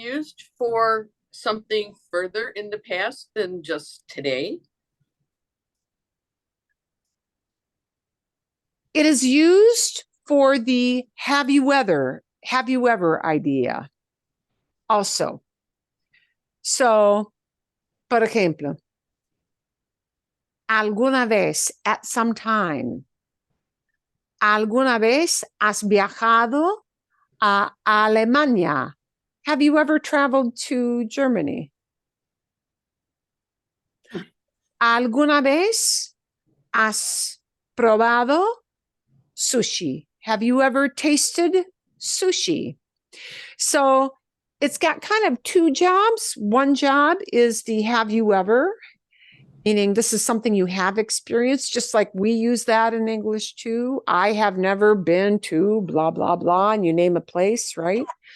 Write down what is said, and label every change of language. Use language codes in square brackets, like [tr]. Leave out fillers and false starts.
[en] used for something further in the past than just today? It is used for the have you ever idea also. So, [es] por ejemplo, alguna vez, [en] at some time. [es] ¿Alguna vez has viajado a Alemania? [en] Have you ever traveled to Germany? [es] ¿Alguna vez has probado sushi? [en] Have you ever tasted sushi? So it's got kind of two jobs. One job is the have you ever, meaning this is something you have experienced, just like we use that in English too. I have never been to blah, blah, blah, and you name a place, right?